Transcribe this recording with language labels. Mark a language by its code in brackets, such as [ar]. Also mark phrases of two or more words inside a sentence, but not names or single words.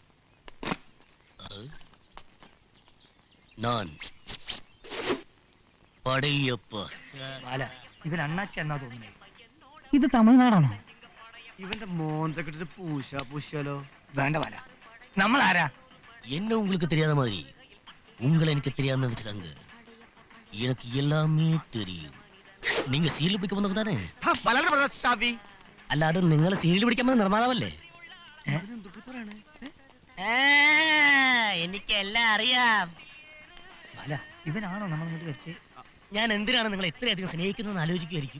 [ml] ബാല, ഇവൻ അണ്ണാച്ചി എന്നാ തോന്നുന്നത്. ഇത് തമിഴ്നാടാണോ? ഇവന്റെ മോന്തൊക്കെ ഇട്ടിട്ട് പൂശാലോ. വേണ്ട ബാല, നമ്മൾ ആരാ? [ta] என்ன உங்களுக்கு தெரியாத மாதிரி உங்களை எனக்கு தெரியாதுன்னு நினைச்சிட்டாங்க. எனக்கு எல்லாமே தெரியும். நீங்க [ml] സീരിയൽ പിടിക്കാൻ വന്നവർ താനേ? ചവി അല്ലാതെ നിങ്ങളെ സീരിയൽ പിടിക്കാൻ വന്ന നിർമ്മാതാവല്ലേ? എനിക്കെല്ലാം അറിയാം. ബാല, ഇവനാണോ നമ്മൾ ഇങ്ങോട്ട് വരുത്തി? ഞാൻ എന്തിനാണ് നിങ്ങളെ ഇത്രയധികം സ്നേഹിക്കുന്നതെന്ന് ആലോചിക്കുമായിരിക്കും.